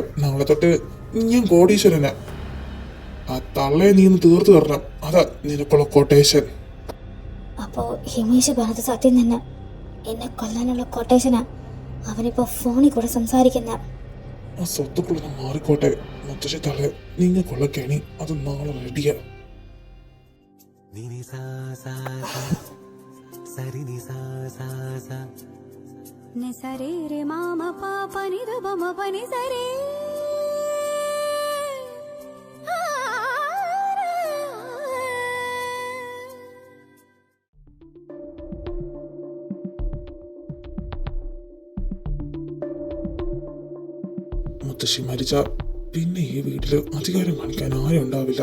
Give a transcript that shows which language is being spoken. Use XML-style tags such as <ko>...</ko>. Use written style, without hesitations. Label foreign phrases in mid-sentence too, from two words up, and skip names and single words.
<ml>നാളെ തൊട്ട് ഞാൻ കോടീശ്വരനാ. ആ തള്ളയെ നീ ഒന്ന് തീർത്തു തരണം. അതാ നിനക്കുള്ള കൊട്ടേഷൻ. അപ്പോ ഹിമേഷ് പറഞ്ഞത് സത്യം തന്നെ. എന്നെ കൊല്ലാനുള്ള കൊട്ടേഷനാ. അവനിപ്പോ ഫോണിൽ കൂടെ സംസാരിക്കുന്ന. ആ സ്വത്തുക്കളൊന്ന് മാറിക്കോട്ടെ മുത്തശ്ശി തള്ളെ. നിങ്ങൾക്കുള്ള കെണി അത് നാളെ റെഡിയാ. సరే రే మామ పాప నిద బమ పని సరే മുത്തശ്ശി മരിച്ച പിന്നെ ഈ വീട്ടില് അധികാരം കാണിക്കാൻ ആരും ഉണ്ടാവില്ല.</ml>